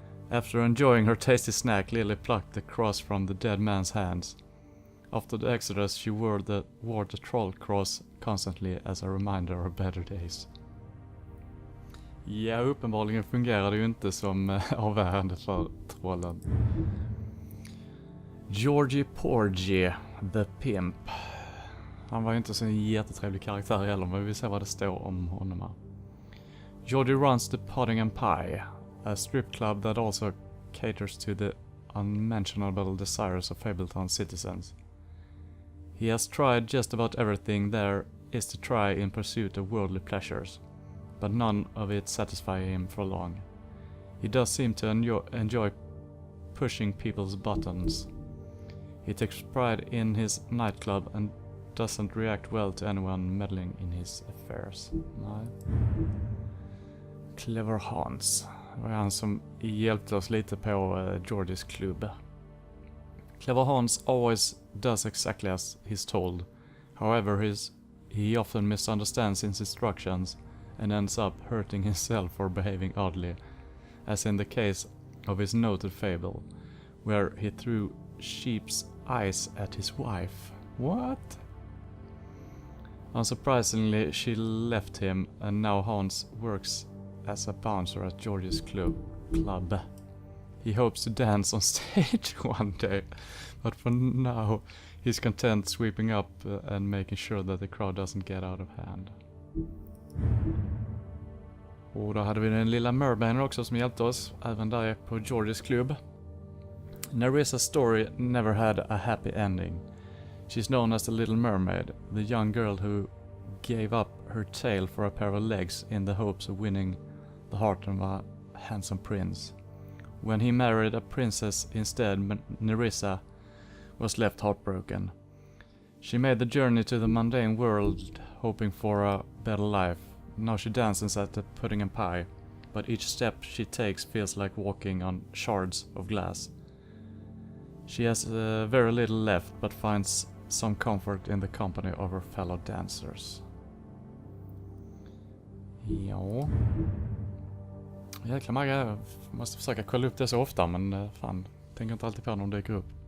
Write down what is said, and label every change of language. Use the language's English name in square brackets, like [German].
[English] After enjoying her tasty snack, Lily plucked the cross from the dead man's hands. After the exodus, she wore the troll cross constantly as a reminder of better days. [Swedish] Ja, uppenbarligen fungerar det ju inte som avvärjande för trollen. Georgie Porgy, the Pimp. Han var ju inte så en jättetrevlig karaktär heller, men vi ser vad det står om honom här. [English] Georgie runs the Pudding and Pie, a strip club that also caters to the unmentionable desires of Fabletown citizens. He has tried just about everything there is to try in pursuit of worldly pleasures, but none of it satisfies him for long. He does seem to enjoy pushing people's buttons. He takes pride in his nightclub and doesn't react well to anyone meddling in his affairs. [Swedish] Nej. Clever Hans. Det var han som hjälpte oss lite på Georgies klubb. [English] Clever Hans always does exactly as he's told. However, he often misunderstands his instructions and ends up hurting himself or behaving oddly, as in the case of his noted fable, where he threw sheep's eyes at his wife. What? Unsurprisingly, she left him, and now Hans works as a bouncer at George's club. He hopes to dance on stage one day, but for now he's content sweeping up and making sure that the crowd doesn't get out of hand. [Swedish] Och då hade vi den lilla mermaiden också som hjälpte oss, även där på George's club. [English] Nerissa's story never had a happy ending. She's known as the Little Mermaid, the young girl who gave up her tail for a pair of legs in the hopes of winning the heart of a handsome prince. When he married a princess instead, Nerissa was left heartbroken. She made the journey to the mundane world, hoping for a better life. Now she dances at the Pudding and Pie, but each step she takes feels like walking on shards of glass. She has very little left, but finds some comfort in the company of her fellow dancers. [Swedish] Ja. Jäkla många. Jag måste försöka kolla upp det så ofta, men fan, tänker inte alltid på när de dyker upp.